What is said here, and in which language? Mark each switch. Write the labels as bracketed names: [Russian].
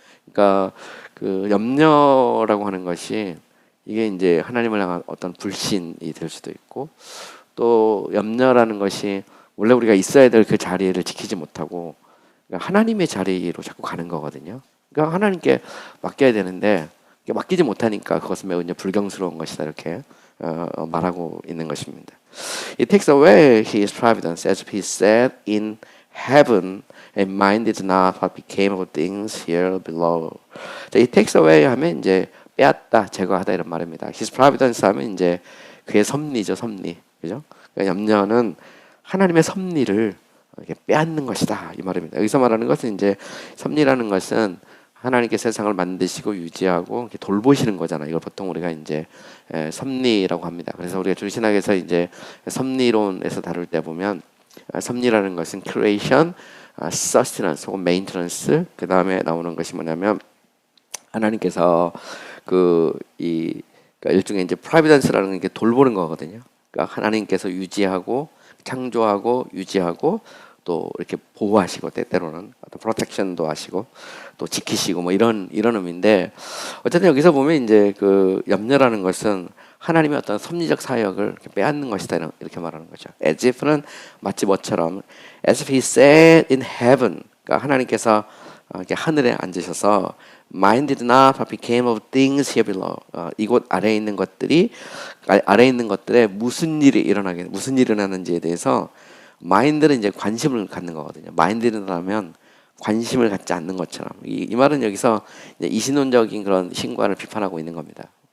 [Korean] 그러니까 그 염려라고 하는 것이 이게 이제 하나님을 향한 어떤 불신이 될 수도 있고 또 염려라는 것이 원래 우리가 있어야 될 그 자리를 지키지 못하고 하나님의 자리로 자꾸 가는 거거든요. 그러니까 하나님께 맡겨야 되는데 맡기지 못하니까 그것은 매우 이제 불경스러운 것이다 이렇게 말하고 있는 것입니다. [English] It takes away his providence as he said in heaven and mind is not what became of things here below. It takes away [Korean] 하면 이제 빼앗다, 제거하다 이런 말입니다. [English] His providence [Korean] 하면 이제 그의 섭리죠, 섭리. 그죠? 그러니까 염려는 하나님의 섭리를 이렇게 빼앗는 것이다 이 말입니다. 여기서 말하는 것은 이제 섭리라는 것은 하나님께 세상을 만드시고 유지하고 이렇게 돌보시는 거잖아요. 이걸 보통 우리가 이제 섭리라고 합니다. 그래서 우리가 주신학에서 이제 섭리론에서 다룰 때 보면 섭리라는 것은 creation, sustenance 혹은 maintenance, 그 다음에 나오는 것이 뭐냐면 하나님께서 그이 그러니까 일종의 이제 providence라는 게 돌보는 거거든요. 그러니까 하나님께서 유지하고 창조하고 유지하고 또 이렇게 보호하시고 때때로는 어떤 프로텍션도 하시고 또 지키시고 뭐 이런 의미인데 어쨌든 여기서 보면 이제 그 염려라는 것은 하나님의 어떤 섭리적 사역을 이렇게 빼앗는 것이다 이렇게 말하는 거죠. [English] As if는 [Korean] 마치 뭐처럼 [English] as if he sat in heaven, [Korean] 그러니까 하나님께서 이렇게 하늘에 앉으셔서 [English] minded not what became of things here below. [Korean] 이곳 아래에 있는 것들이 아래에 있는 것들에 무슨 일이 일어나는지에 대해서 마인드는 이제 관심을 갖는 거거든요. 마인드는 하면 관심을 갖지 않는 것처럼 이 말은 여기서 이제 이신론적인 그런 신관을 비판하고 있는 겁니다.